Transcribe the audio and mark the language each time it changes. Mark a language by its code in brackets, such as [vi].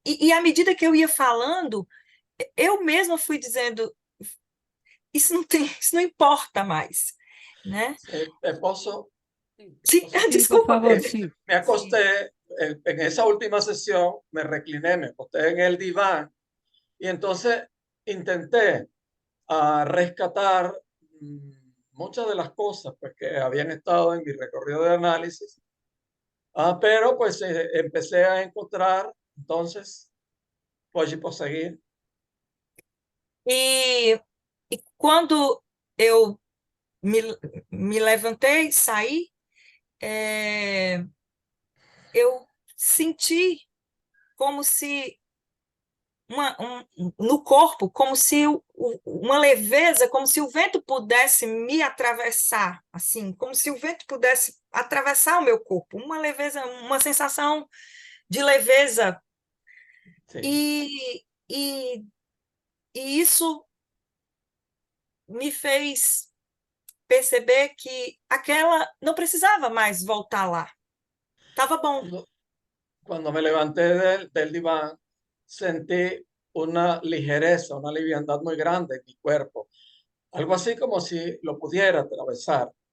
[pt] E à medida que eu ia falando, eu mesma fui dizendo, isso não importa mais, né? ¿Posso? [es] Sí, Sí, disculpa. por favor, sí. Me acosté, en esa última sesión, me recliné, me acosté en el diván y entonces intenté rescatar muchas de las cosas pues, que habían estado en mi recorrido de análisis, pero pues empecé a encontrar, entonces, [pt] pode prosseguir. E quando eu me levantei, saí, eu senti como se no corpo, como se uma leveza, como se o vento pudesse me atravessar, assim, como se o vento pudesse atravessar o meu corpo, uma leveza, uma sensação de leveza. E isso me fez perceber que aquela não precisava mais voltar lá. Estava bom. [es] Cuando me levanté del diván, sentí una ligereza, una liviandad muy grande en mi cuerpo. Algo así como si lo pudiera atravesar.